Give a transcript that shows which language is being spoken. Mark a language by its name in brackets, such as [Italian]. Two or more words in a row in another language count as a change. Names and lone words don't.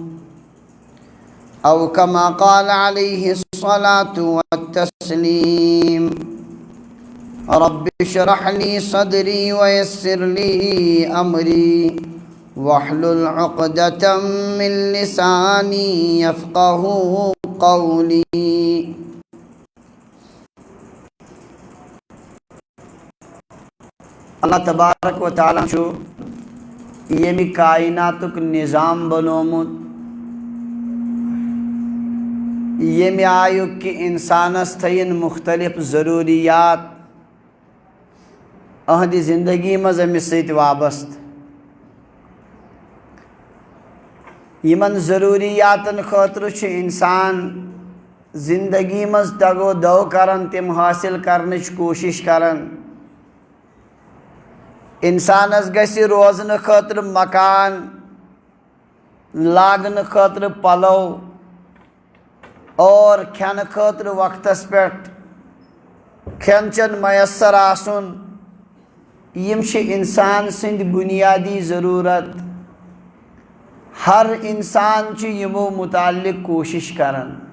[Arabic] أو كما قال عليه الصلاة والتسليم رب اشرح لي صدري ويسر لي أمري واحلل عقدة من لساني يفقهوا قولی [Kashmiri] اللہ تبارک و تعالی چھو یہ بھی کائناتک نظام بنومت یہ میں آیو کہ انسانس تھین مختلف ضروریات اہدی زندگی مزمی سیت وابست یمن ضروریاتن خاطر چھ انسان زندگی مز تگو دو کرن تم حاصل کرنچ کوشش کرن انسانس گسی روزن خاطر مکان لاگن خاطر پلو اور کھین خاطر وقتس پیٹ کھین چن میسر آسن یم چھ انسان سند بنیادی ضرورت ہر انسان چھ یمو متعلق کوشش کرن